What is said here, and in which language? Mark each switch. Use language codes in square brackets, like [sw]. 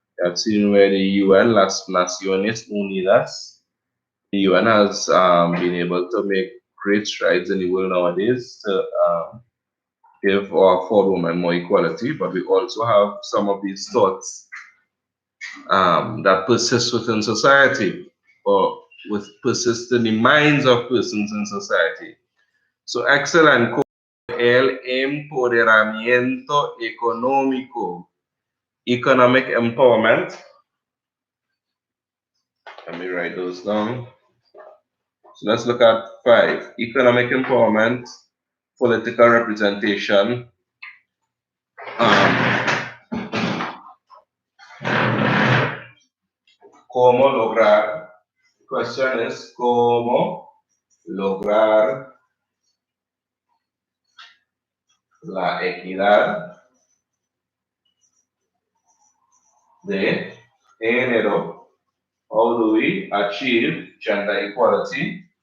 [en] I've seen where the UN, Las Naciones Unidas, the UN has been able to make great strides in the world nowadays to give or afford women more equality, but we also have some of these thoughts that persist within society or persist in the minds of persons in society. So excellent. [es] El empoderamiento económico. [en] economic empowerment. Let me write those down. So let's look at 5. Economic empowerment, political representation. [es] ¿Cómo lograr? [en] The question is, [es] ¿cómo lograr la equidad de género? [en] How do we achieve gender equality?